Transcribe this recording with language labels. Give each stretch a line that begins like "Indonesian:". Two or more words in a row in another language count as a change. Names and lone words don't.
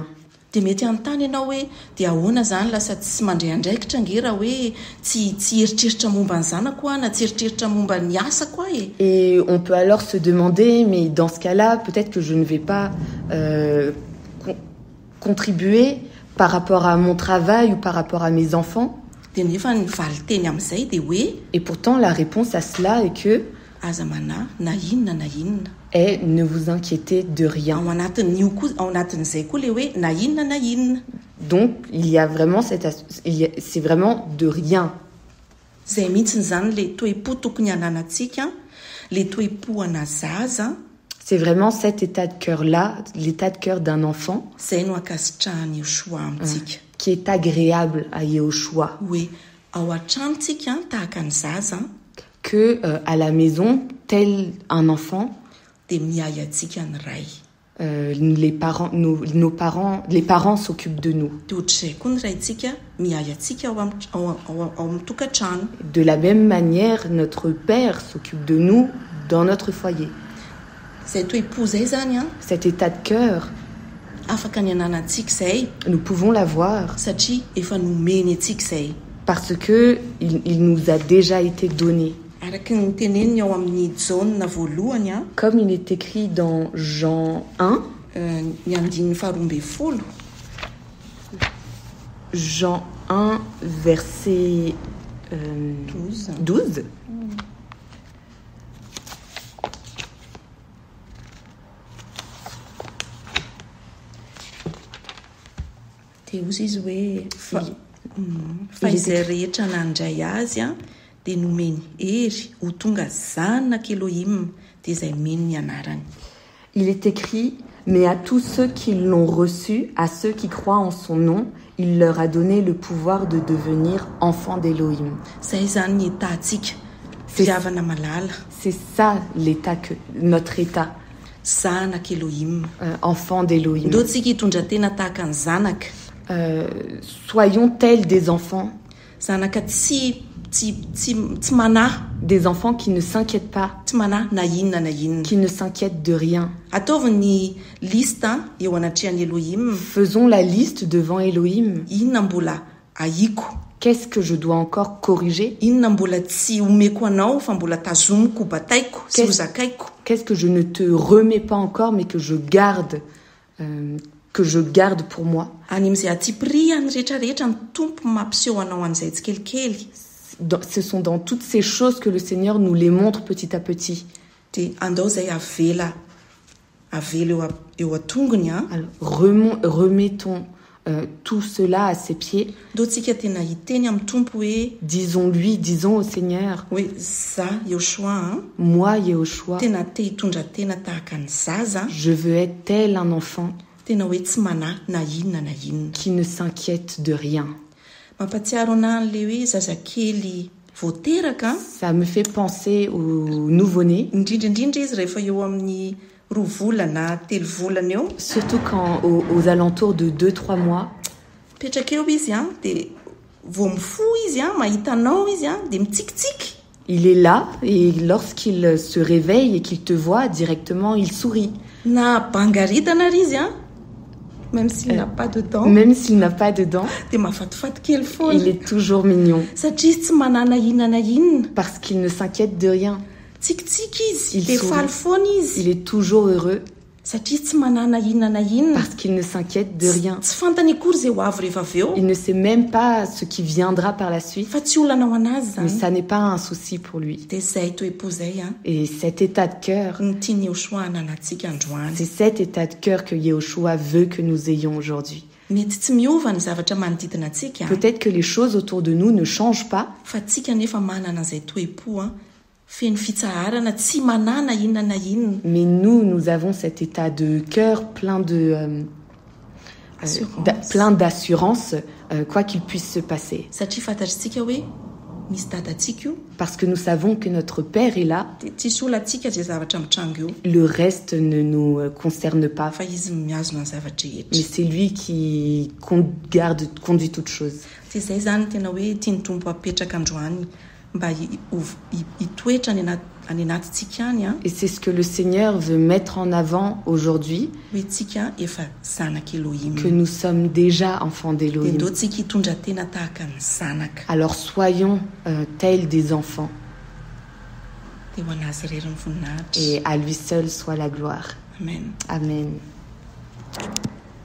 Malagasy: Dia mety anontany ianao hoe dia ahoana zany lasa tsy mandray andraikitra nge raha hoe tsy eritreritra momba ny zanako na tsy eritreritra momba ny asako e.
French: Et on peut alors se demander, mais dans ce cas-là, peut-être que je ne vais pas contribuer par rapport à mon travail ou par rapport à mes enfants.
Malagasy: Dia nefa ny valiteny amin'izay dia hoe.
French: Et pourtant, la réponse à cela est que
Malagasy: aza mana na inona na inona.
French: Et ne vous inquiétez de rien.
Malagasy: Ao anatin'izay koa le hoe na inona na inona.
French: Donc, il y a vraiment c'est vraiment de rien.
Malagasy: Zay mihitsy zany le toe-po tokony ananantsika, le toe-po ana zaza.
French: C'est vraiment cet état de cœur-là, l'état de cœur d'un enfant,
Malagasy: zay no akasitrahany Yehoshua amintsika,
French: qui est agréable à Yehoshua.
Malagasy: Hoe ao an-tranontsika tahaka ny zaza,
French: que à la maison, tel un enfant,
Malagasy: dia miay antsika ny ray.
French: Les parents s'occupent de nous.
Malagasy: Dia ohatr'izay koa ny raintsika miay antsika ao amin'ny tokantrano.
French: De la même manière, notre père s'occupe de nous dans notre foyer.
Malagasy: Zay toe-po zay zany
French: cet état de cœur,
Malagasy: afaka ny ananantsika izay
French: nous pouvons l'avoir
Malagasy: satria efa nomeny antsika izay.
French: parce que il nous a déjà été donné.
Malagasy: Araka ny teneniny ao amin'ny jaune voalohany a
French: Comme il est écrit dans Jean 1,
Malagasy: ny andininy faharoa ambin'ny folo.
French: Jean 1, verset 12.
Malagasy: Dia ozy izy hoe fa izay rehetra nandray azy a dia nomeny hery ho tonga zanaka Elohim dia izay meno ny anarany.
French: Il est écrit, mais à tous ceux qui l'ont reçu, à ceux qui croient en son nom, il leur a donné le pouvoir de devenir enfants d'Élohim.
Malagasy: Izay zany ny etantsika fiavana malala.
French: C'est ça l'état notre état,
Malagasy: Zanaka Elohim.
French: enfant d'Élohim.
Malagasy: Ndao tsika hitondra tena tahaka ny zanaka.
French: Soyons tels des enfants,
Malagasy: Zanaka tsy manahy,
French: des enfants qui ne s'inquiètent pas,
Malagasy: tsy manahy na inona na inona.
French: qui ne s'inquiètent de rien.
Malagasy: Ataovy ny lista eo anatrehan'ny Elohim.
French: Faisons la liste devant Elohim.
Malagasy: Inona mbola ahiko?
French: Qu'est-ce que je dois encore corriger?
Malagasy: Inona mbola tsy omeko anao fa mbola tazomiko ho bataiko sy ho zakaiko?
French: Qu'est-ce que je ne te remets pas encore mais que je garde pour moi?
Malagasy: Any amin'izay atsipiriany rehetrarehetra ny tompo mampiseho anao an'izay tsikelikely.
French: Ce sont dans toutes ces choses que le Seigneur nous les montre petit à petit.
Malagasy: Dia andao izay avela eo atongony a.
French: Alors, remettons tout cela à ses pieds.
Malagasy: Ndao tsika tena hiteny amin'ny tompo hoe
French: Disons au Seigneur,
Malagasy: hoe za Yoshua
French: moi Yehoshua,
Malagasy: tena te hitondra tena tahaka ny zaza,
French: je veux être tel un enfant
Malagasy: tena hoe tsy manahy na inona na inona.
French: qui ne s'inquiète de rien.
Malagasy: Mampatsiaro anahy an'ilay hoe zazakely voateraka.
French: Ça me fait penser au nouveau-né,
Malagasy: Indrindraindrindra izy rehefa eo amin'ny 2 volana 3 volana eo.
French: surtout quand aux alentours de 2-3 mois.
Malagasy: Petraka eo izy a dia vao mifoha izy a mahita anao izy a dia mitsikitsiky.
French: Il est là et lorsqu'il se réveille et qu'il te voit directement, il sourit.
Malagasy: Na bangaritana ary izy a
French: même s'il n'a pas de dents. Même s'il n'a pas de dents,
Malagasy: Dia mahafatifaty kely
French: il
Malagasy: foana
French: est toujours mignon
Malagasy: satria tsy manana inona na inona.
French: parce qu'il ne s'inquiète de rien.
Malagasy: Tsikitsiky izy
French: Il
Malagasy: dia
French: sourit.
Malagasy: faly foana izy
French: Il est toujours heureux
Malagasy: satria tsy manana inona na inona.
French: parce qu'il ne s'inquiète de rien.
Malagasy: Tsy fantany akory izay ho avy rehefa avy eo
French: Il ne sait même pas ce qui viendra par la suite,
Malagasy: fa tsy olana ho anazy
French: mais
Malagasy: zany.
French: ça n'est pas un souci pour lui.
Malagasy: Dia izay toe-po izay a
French: Et cet état de cœur,
Malagasy: ny tiany Yoshua ananantsika androany.
French: c'est cet état de cœur que Yehoshua veut que nous ayons aujourd'hui.
Malagasy: Mety tsy miova ny zavatra manodidina antsika
French: Peut-être que les choses autour de nous ne changent pas,
Malagasy: fa tsika nefa manana an'izay toe-po a feno fitsaharana tsy manana inona na inona.
French: mais nous avons cet état de cœur plein d'assurance, quoi qu'il puisse se passer.
Malagasy: Satria fantatritsika hoe misy dadantsika io
French: Parce que nous savons que notre Père est là,
Malagasy: dia tsisy olantsika zay zavatra mitrango eo
French: le reste ne nous concerne pas,
Malagasy: fa izy miazona ny zavatra
French: mais
Malagasy: rehetra.
French: c'est lui qui conduit toutes choses.
Malagasy: Dia izay zany tena hoe tiany tompo apetraka androany mba hitoetra any anatintsika any a
French: Et c'est ce que le Seigneur veut mettre en avant aujourd'hui,
Malagasy: hoe tsika efa zanaka Elohim.
French: que nous sommes déjà enfants
Malagasy: Dia
French: d'Élohim.
Malagasy: ndao tsika hitondra tena tahaka ny zanaka.
French: Alors soyons tels des enfants,
Malagasy: Dia ho anazy irery ny voninahitra.
French: et à lui seul soit la gloire.
Malagasy: Amen.
French: Amen.